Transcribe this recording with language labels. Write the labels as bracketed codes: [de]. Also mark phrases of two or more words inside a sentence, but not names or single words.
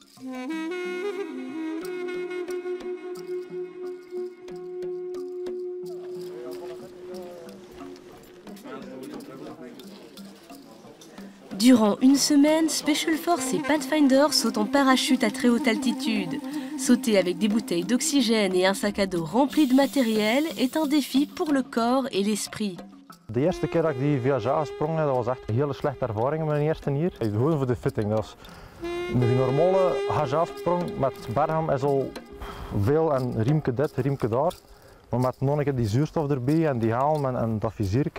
[fr] Durant une semaine, Special Force et Pathfinder sautent en parachute à très haute altitude. Sauter avec des bouteilles d'oxygène et un sac à dos rempli de matériel est un défi pour le corps et l'esprit. [nl] De eerste keer dat ik die VHA gesprongen heb, dat was echt een hele slechte ervaring met mijn eerste hier. Gewoon voor de fitting. Dat is een normale HA-sprong met bergham is al veel en riemke dit, riemke daar. Maar met nog een keer die zuurstof erbij en die helm en dat vizierke.